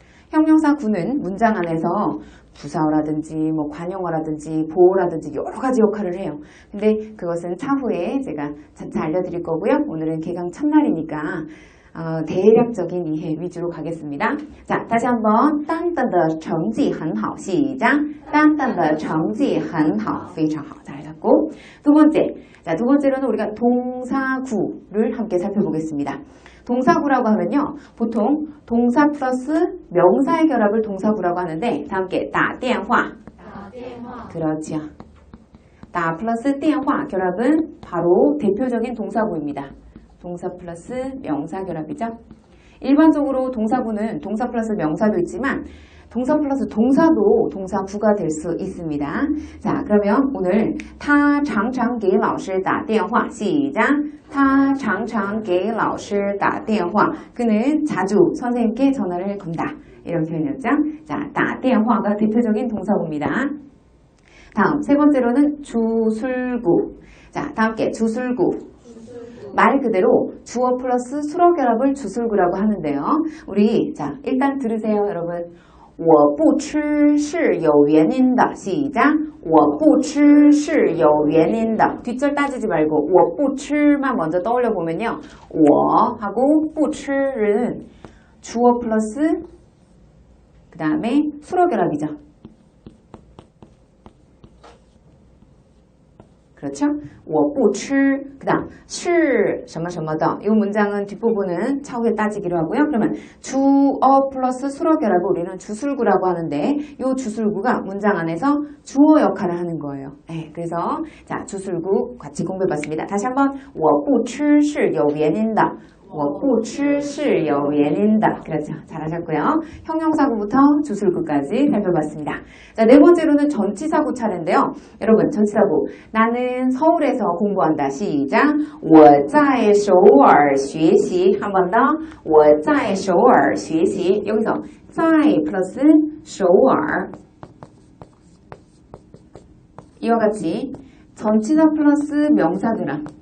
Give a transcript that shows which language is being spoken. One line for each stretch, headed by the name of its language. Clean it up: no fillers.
Korean: 형용사 구는 문장 안에서 부사어라든지 뭐 관용어라든지 보어라든지 여러 가지 역할을 해요. 근데 그것은 차후에 제가 차차 알려드릴 거고요. 오늘은 개강 첫날이니까 대략적인 이해 위주로 가겠습니다. 자, 다시 한번
Chinese: 单单的成绩很好
Korean: 시작!
Chinese: 单单的成绩很好 非常好.
Korean: 잘하셨고 두 번째, 자, 두 번째로는 우리가 동사구를 함께 살펴보겠습니다. 동사구라고 하면요, 보통 동사 플러스 명사의 결합을 동사구라고 하는데 다 함께 打电话 그렇죠. 打 플러스 电话 결합은 바로 대표적인 동사구입니다. 동사 플러스 명사 결합이죠. 일반적으로 동사구는 동사 플러스 명사도 있지만 동사 플러스 동사도 동사구가 될 수 있습니다. 자, 그러면 오늘
Chinese: 他常常给老师打电话
Korean: 시작!
Chinese: 他常常给老师打电话
Korean: 그는 자주 선생님께 전화를 건다. 이런 표현이었죠. 자, 打电话가 대표적인 동사구입니다. 다음 세 번째로는 주술구. 자, 다 함께 주술구. 말 그대로 주어 플러스 수로 결합을 주술구라고 하는데요. 우리 자, 일단 들으세요, 여러분.
Chinese: 我不吃是有原因的
Korean: 시작!
Chinese: 我不吃是有原因的
Korean: 뒷절 따지지 말고 我不吃만 먼저 떠올려 보면요. 我 하고 不吃는 주어 플러스 그 다음에 수로 결합이죠. 그렇죠? 我不吃 그 다음 是什么什么的이 문장은 뒷부분은 차후에 따지기로 하고요. 그러면 주어 플러스 수로 결합을 우리는 주술구라고 하는데 이 주술구가 문장 안에서 주어 역할을 하는 거예요. 네, 그래서 자, 주술구 같이 공부해봤습니다. 다시 한번
Chinese: 我不吃是有原因的我不吃是有原因的
Korean: 그렇죠. 잘하셨고요. 형용사구부터 주술구까지 살펴봤습니다. 자, 네 번째로는 전치사구 차례인데요. 여러분, 전치사구. 나는 서울에서 공부한다. 시작!
Chinese: 我在首尔学习
Korean: 한 번 더.
Chinese: 我在首尔学习
Korean: 여기서 在 플러스 首尔 이와 같이 전치사 플러스 명사 결합